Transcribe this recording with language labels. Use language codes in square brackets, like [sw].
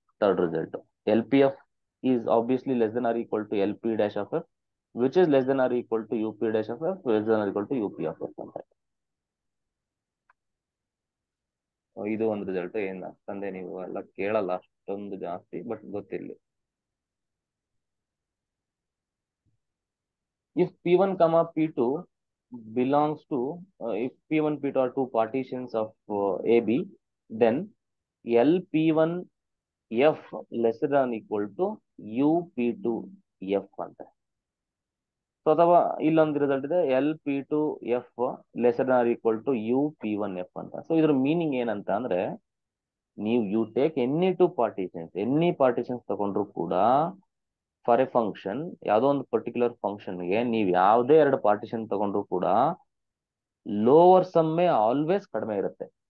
[en] Third result, L P F is obviously less than or equal to L P dash of F which is less than or equal to U P dash of F less than or equal to U P of F ಅಂತ. [kn] ಇದು ಒಂದು result. ಏನ್ ತಂದೆ ನೀವು ಎಲ್ಲ ಕೇಳಲ್ಲ ಅಷ್ಟೊಂದು ಜಾಸ್ತಿ, but ಗೊತ್ತಿರ್ಲಿ. [en] If P1 comma P2 belongs to if P1 P2 are two partitions of AB, then LP1F lesser than equal to UP2F ಅಂತ. [kn] ಸೊ ಅಥವಾ ಇಲ್ಲೊಂದು ರಿಸಲ್ಟ್ ಇದೆ, [en] LP2F lesser than equal to UP1F [kn] ಅಂತ. ಸೊ ಇದ್ರ meaning ಏನಂತ ಅಂದ್ರೆ, ನೀವು [en] you take any partitions [kn] ತಗೊಂಡ್ರು ಕೂಡ [en] for a function, [kn] ಯಾವುದೋ ಒಂದು ಪರ್ಟಿಕ್ಯುಲರ್ ಫಂಕ್ಷನ್ಗೆ ನೀವು ಯಾವುದೇ ಎರಡು ಪಾರ್ಟಿಷನ್ ತಗೊಂಡ್ರು ಕೂಡ ಲೋವರ್ ಸಮ್ಮೆ ಆಲ್ವೇಸ್ ಕಡಿಮೆ ಇರುತ್ತೆ.